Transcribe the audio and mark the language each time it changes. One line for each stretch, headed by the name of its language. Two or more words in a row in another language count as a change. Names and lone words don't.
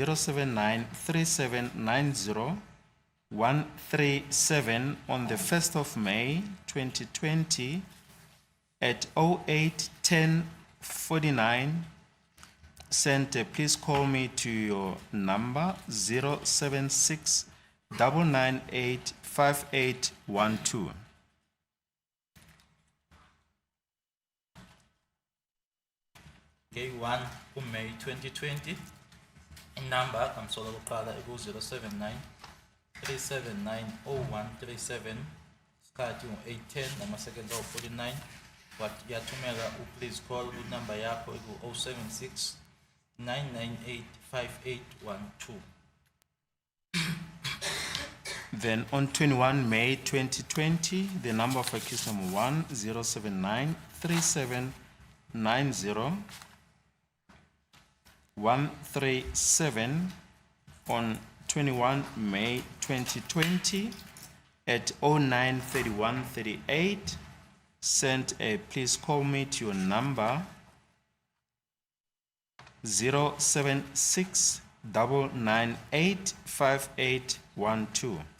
English: 07937900137, on the 1st of May 2020 at 08:10:49, sent a please call me to your number 07699985812. Day 1 May 2020,
Zulu: inumber kamsolo woqala eku 07937900137 isikhathi ngo-8:10 nama-seconds awu 49. But yathumela
English: please call
Zulu: kwinumber yakho eku 07699985812.
English: Then on 21 May 2020, the number for accused number 1, 07937900137, on 21 May 2020 at 09:31:38, sent a please call me to your number 07699985812.